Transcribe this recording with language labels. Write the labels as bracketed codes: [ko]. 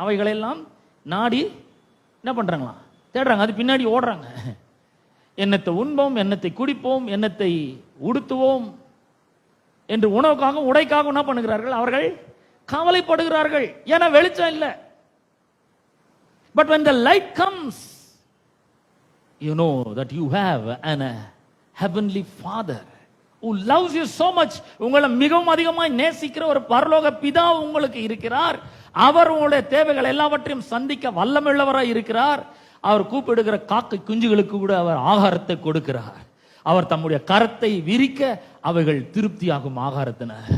[ta] அவைகளெல்லாம் நாடி என்ன பண்றாங்களா? தேடுறாங்க, அது பின்னாடி ஓடுறாங்க. எண்ணத்தை உண்போம், எண்ணத்தை குடிப்போம், எண்ணத்தை உடுத்துவோம் என்று உணவுக்காக உடைக்காக என்ன பண்ணுகிறார்கள்? அவர்கள் கவலைப்படுகிறார்கள். ஏன்னா வெளிச்சம் இல்லை. [en] But when the light comes, you know that you have a heavenly Father who loves you so much. [ta] உங்களை மிகவும் அதிகமாய் நேசிக்கிற ஒரு பரலோக பிதா உங்களுக்கு இருக்கிறார். அவர் உங்களுடைய தேவைகள் எல்லாவற்றையும் சந்திக்க வல்லமையுள்ளவராய் இருக்கிறார். அவர் கூப்பிடுகிற காக்கை குஞ்சுகளுக்கு கூட அவர் ஆகாரத்தை கொடுக்கிறார். அவர் தம்முடைய கரத்தை விரிக்க அவைகள் திருப்தியாகும் ஆகாரத்தின.